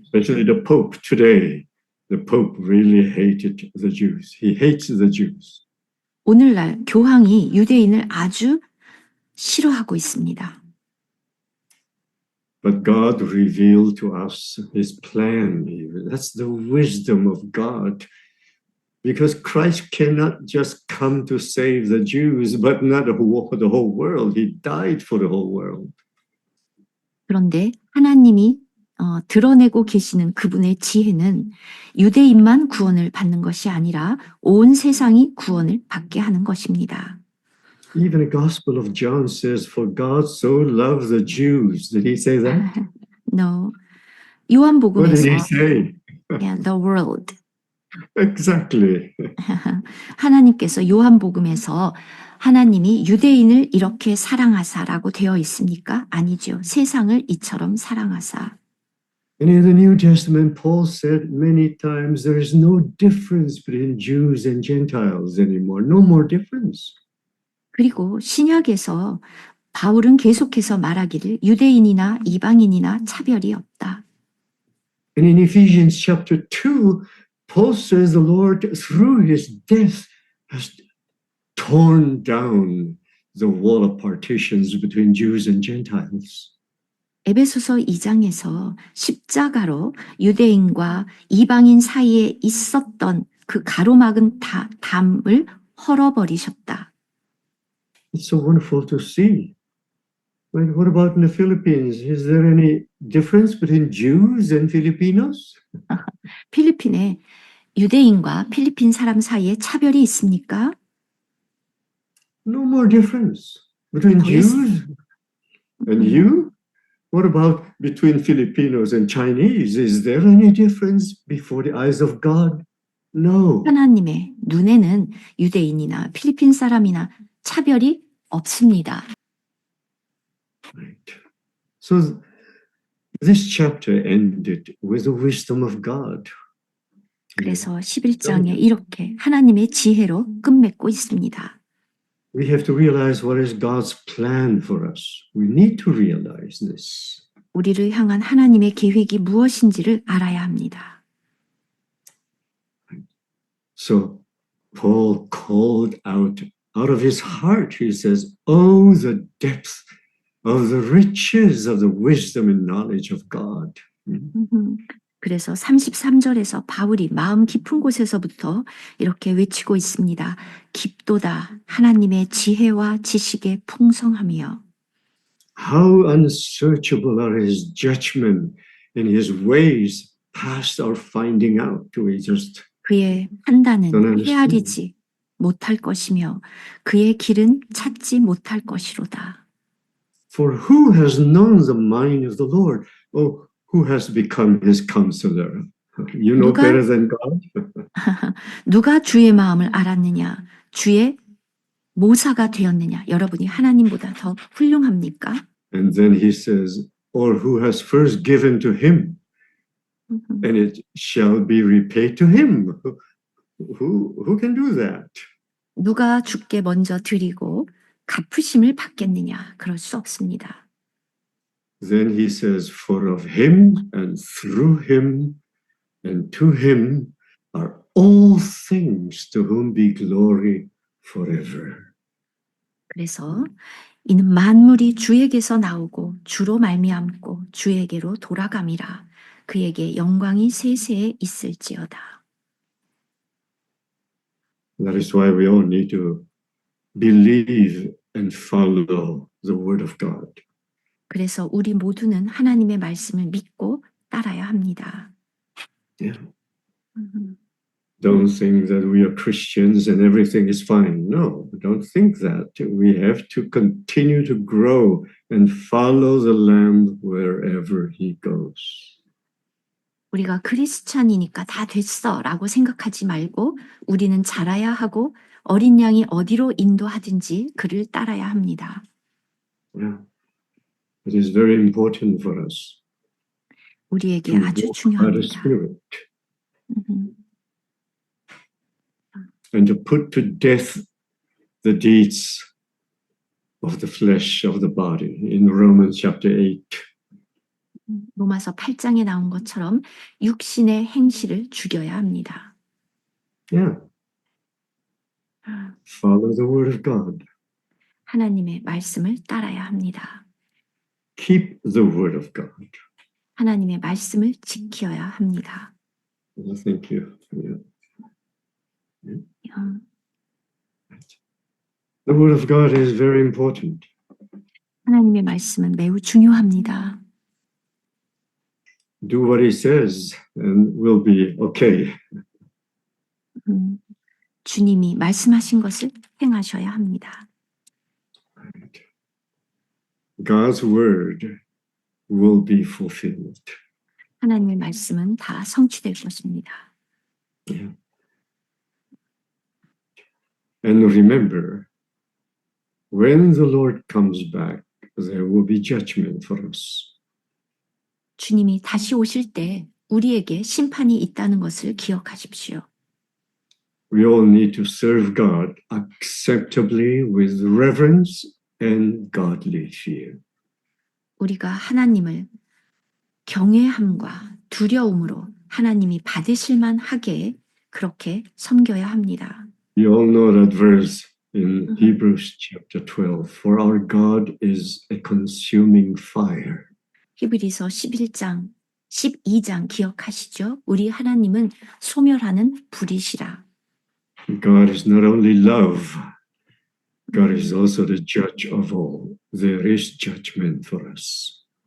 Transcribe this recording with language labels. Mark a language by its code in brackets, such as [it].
[en] Especially the Pope today. The Pope really hated the Jews. He hates the Jews. [ko] 오늘날 교황이 유대인을 아주 싫어하고 있습니다. [en] But God revealed to us his plan. That's the wisdom of God. Because Christ cannot just come to save the Jews, but not the whole world. He died for the whole world. [ko] 그런데 하나님이 드러내고 계시는 그분의 지혜는 유대인만 구원을 받는 것이 아니라 온 세상이 구원을 받게 하는 것입니다. [en] Even the Gospel of John says, "For God so loved the Jews." Did he say that? No. What did he [ko] 요한복음에서 [en] say? yeah, the world. Exactly. [ko] 하나님께서 요한복음에서 하나님이 유대인을 이렇게 사랑하사라고 되어 있습니까? 아니죠. 세상을 이처럼 사랑하사. [en] And in the New Testament, Paul said many times, there is no difference between Jews and Gentiles anymore. No more difference. [ko] 그리고 신약에서 바울은 계속해서 말하기를 유대인이나 이방인이나 차별이 없다. [en] And in Ephesians chapter 2, Paul says the Lord, through his death, has torn down the wall of partitions between Jews and Gentiles. [ko] 에베소서 2장에서 십자가로 유대인과 이방인 사이에 있었던 그 가로막은 담을 헐어버리셨다. [en] It's so wonderful to see. Right? What about in the Philippines? Is there any difference between Jews and Filipinos? [ko] 필리핀에 유대인과 필리핀 사람 사이에 차별이 있습니까? [en] No more difference between Oh, yes. Jews and you. What about between Filipinos and Chinese? Is there any difference before the eyes of God? No. [ko] 하나님의 눈에는 유대인이나 필리핀 사람이나 차별이 없습니다. [en] Right. So this chapter ended with the wisdom of God. [ko] 그래서 11장에 이렇게 하나님의 지혜로 끝맺고 있습니다. [en] We have to realize what is God's plan for us. We need to realize this. [ko] 우리를 향한 하나님의 계획이 무엇인지를 알아야 합니다. [en] So Paul called out of his heart, he says, "Oh, the depth of the riches of the wisdom and knowledge of God." [ko] 그래서 33절에서 바울이 마음 깊은 곳에서부터 이렇게 외치고 있습니다. 깊도다 하나님의 지혜와 지식의 풍성함이여. [en] How unsearchable are his judgment and his ways past our finding out. We just [ko] 그의 판단은 [en] don't understand. [ko] 헤아리지 못할 것이며 그의 길은 찾지 못할 것이로다. [en] For who has known the mind of the Lord? Oh, who has become his counselor? You know [ko] 누가- [en] better than God. [ko] 누가 주의 마음을 알았느냐? 주의 모사가 되었느냐? 여러분이 하나님보다 더 훌륭합니까? [en] And then he says, or who has first given to him, and it shall be repaid to him. Who can do that? [ko] 누가 주께 먼저 드리고 갚으심을 받겠느냐? 그럴 수 없습니다. [en] Then he says, for of him and through him and to him are all things, to whom be glory forever. [ko] 그래서 이는 만물이 주에게서 나오고 주로 말미암고 주에게로 돌아감이라. 그에게 영광이 세세에 있을지어다. [en] That is why we all need to believe and follow the word of God. [ko] 그래서 우리 모두는 하나님의 말씀을 믿고 따라야 합니다. [en] Yeah. Don't think that we are Christians and everything is fine. No, don't think that. We have to continue to grow and follow the Lamb wherever he goes. [ko] 우리가 크리스찬이니까 다 됐어라고 생각하지 말고 우리는 자라야 하고 어린 양이 어디로 인도하든지 그를 따라야 합니다. [en] Yeah. It is very important for us [ko] 우리에게 [en] to [ko] 아주 [en] walk by the [ko] 중요합니다. [en] Spirit and to put to death the deeds of the flesh, of the body, in Romans chapter 8. [ko] 로마서 8장에 나온 것처럼 육신의 행실을 죽여야 합니다. [en] Yeah. Follow the word of God. [ko] 하나님의 말씀을 따라야 합니다. [en] Keep the word of God. [ko] 하나님의 말씀을 지켜야 합니다. [en] Well, thank you. Yeah. The word of God is very important. [ko] 하나님의 말씀은 매우 중요합니다. [en] do what he says and we'll be okay. [ko] 주님이 말씀하신 것을 행하셔야 합니다. [en] God's word will be fulfilled. [ko] 하나님의 말씀은 다 성취될 것입니다. [en] Yeah. And remember, when the Lord comes back, there will be judgment for us. [ko] 주님이 다시 오실 때 우리에게 심판이 있다는 것을 기억하십시오. [en] We all need to serve God acceptably with reverence and godly fear. [ko] 우리가 하나님을 경외함과 두려움으로 하나님이 받으실 만하게 그렇게 섬겨야 합니다. [en] You all know that verse in Hebrews chapter 12. For our God is a consuming fire. [ko] 히브리서 11장, 12장 기억하시죠? 우리 하나님은 소멸하는 불이시라. [en] God is not only love, God is also the judge of all. There is judgment for us.